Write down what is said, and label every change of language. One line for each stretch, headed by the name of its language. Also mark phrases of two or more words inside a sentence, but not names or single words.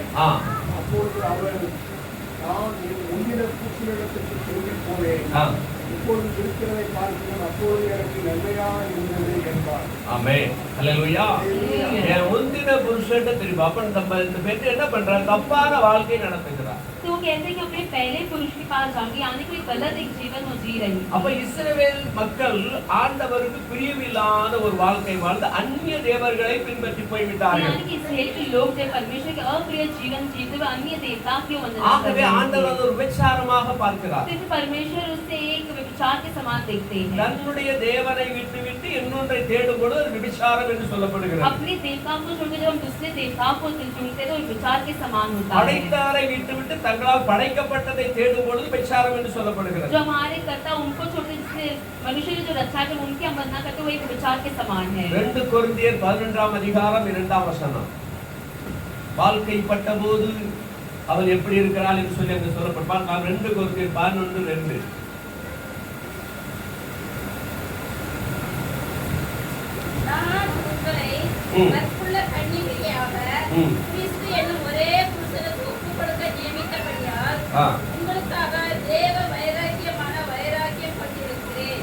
Tamil: அப்பொழுது அவள் நான் என் முந்தின புருஷனிடத்திற்கு திரும்பி போனேன், இப்பொழுது இருக்கிறதை பார்க்கிறேன், அப்பொழுது எனக்கு நன்மையா இருந்தது என்பார். ஆமென். அல்லேலூயா. என் முந்தின புருஷன்ட்ட திரும்பி. அப்ப இந்த பெண் என்ன பண்றா? தப்பான வாழ்க்கை நடத்துகிறார்.
Hindi: तो वो कहते हैं कि अपने पहले पुरुष के पास जाऊंगी, यानी कोई गलत एक जीवन वो जी रही।
Tamil: அப்ப இஸ்ரவேல் மக்கள் ஆண்டவருக்கு பிரியமில்லாத ஒரு வாழ்க்கை வாழ்ந்து அந்நிய தேவர்களை பின்பற்றி போய்விட்டார்கள்.
Hindi: यानी कि इस्राएल के लोग जब परमेश्वर के अप्रिय जीवन जीते हुए अन्य देवता की वंदना
Tamil: ஆகவே ஆண்டவர் ஒரு விபச்சாரமாக பார்க்கிறார்.
Hindi: तो परमेश्वर उससे एक व्यभिचार के समान देखते हैं।
Tamil: தன்னுடைய தேவனை விட்டுவிட்டு இன்னொன்றை தேடும்போது ஒரு விபச்சாரம் என்று சொல்லப்படுகிறது.
Hindi: अपने देवता को छोड़कर जब हम दूसरे देवता को चुनते हैं तो विचार के समान होता है।
Tamil: படைத்தாரை விட்டுவிட்டு தங்களால் படைக்கப்பட்டதை தேடும்போது விபச்சாரம் என்று சொல்லப்படுகிறது.
Hindi: जो हमारे कर्ता उनको छोड़ते जिसने मनुष्य ने जो रचा है उनकी हम वंदना करते वो एक विचार के समान है।
Tamil: 2 கொரிந்தியர் 11ஆம் அதிகாரம் 2ஆம் வசனம். வாழ்க்கைப்பட்ட போது அவள் எப்படி இருக்கிறாள் என்று சொல்லி அங்கு சொல்லப்பட்டால் 2 கொரிந்தியர் 11:2. நான் உங்களை கற்புள்ள கன்னிகையாக கிறிஸ்து என்னும் ஒரே புருஷனுக்கு ஒப்புக் கொடுக்க நியமித்தபடியால் உங்களுக்காக தேவ வைராக்கியமான வைராக்கியம் கொண்டிருக்கிறேன்.